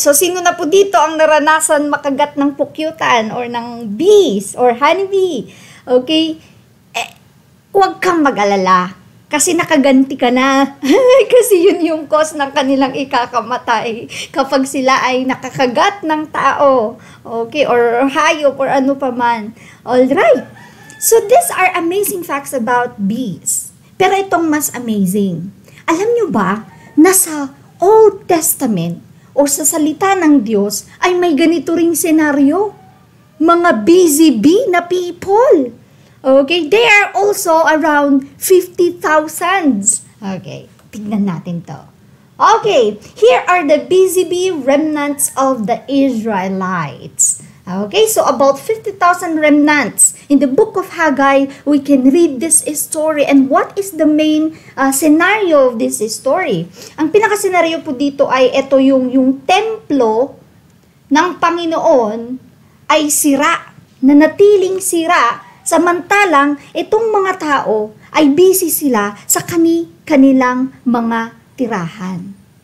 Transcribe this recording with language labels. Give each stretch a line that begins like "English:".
Filipino: So, sino na po dito ang naranasan makagat ng pukyutan or ng bees or honeybee? Okay? Huwag kang mag-alala. Kasi nakaganti ka na. Kasi yun yung cause ng kanilang ikakamatay. Kapag sila ay nakakagat ng tao. Okay? Or hayop or ano pa man. Alright.
English: So these are amazing facts about bees.
Filipino: Pero itong mas amazing. Alam nyo ba na sa Old Testament o sa salita ng Diyos ay may ganito ring senaryo? Mga busy bee na people.
English: Okay, they are also around 50,000. Okay, tignan natin to. Okay, here are the busy bee remnants of the Israelites. Okay, so about 50,000 remnants. In the book of Haggai, we can read this story. And what is the main scenario of this story?
Filipino: Ang pinaka-senaryo po dito ay ito yung templo ng Panginoon ay sira, nanatiling sira. Samantalang, itong mga tao ay busy sila sa kanilang mga tirahan.